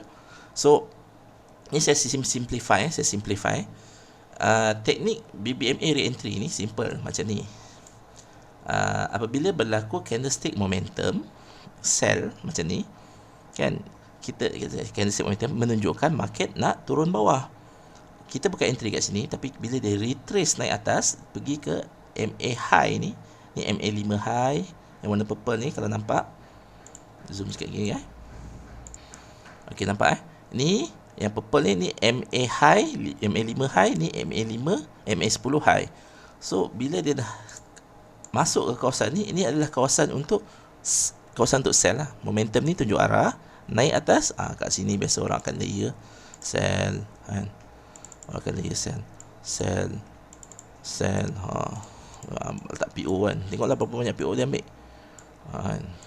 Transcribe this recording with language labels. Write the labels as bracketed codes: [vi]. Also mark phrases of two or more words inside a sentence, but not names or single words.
[ms] So ni saya simplify, teknik BBMA re-entry ni simple macam ni. Apabila berlaku [en] candlestick momentum sell [ms] macam ni, kan, kita [en] candlestick momentum [ms] menunjukkan market nak turun bawah. Kita bukan entry kat sini, tapi bila dia retrace naik atas pergi ke [en] MA high [ms] ni [en] MA5 high [ms] yang warna purple ni, kalau nampak, zoom sikit lagi Okey, nampak ni yang purple ni [en] MA high, MA5 high, [ms] ni MA5, [en] MA10 high. [ms] So bila dia dah masuk ke kawasan ni, ini adalah kawasan untuk sell lah. Momentum ni tunjuk arah naik atas. Kat sini biasa orang akan [en] layer sell, [ms] kan, orang akan [en] layer sell. [ms] Letak PO, kan, tengoklah berapa banyak PO dia ambil, kan.